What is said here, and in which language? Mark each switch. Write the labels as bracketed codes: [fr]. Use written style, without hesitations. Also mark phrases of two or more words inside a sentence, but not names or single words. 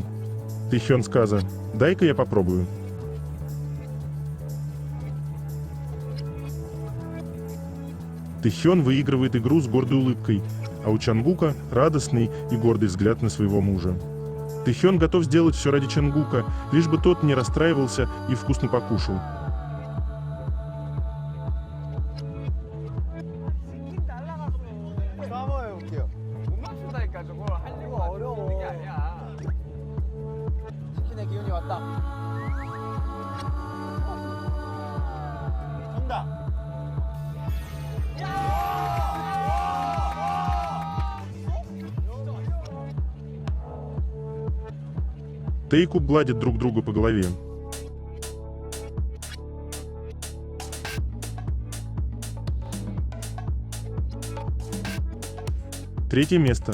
[ru] Тэхён сказал: «Дай-ка я попробую». Тэхён выигрывает игру с гордой улыбкой, а у Чангука радостный и гордый взгляд на своего мужа. Тэхён готов сделать все ради Чангука, лишь бы тот не расстраивался и вкусно покушал. [ko] 싸워볼게요. 못 맞춘다니까 저거 하려고 어려운 게 아니야. 치킨의 기운이 왔다. 정답. [ru] Тэйку гладят друг друга по голове. Третье место.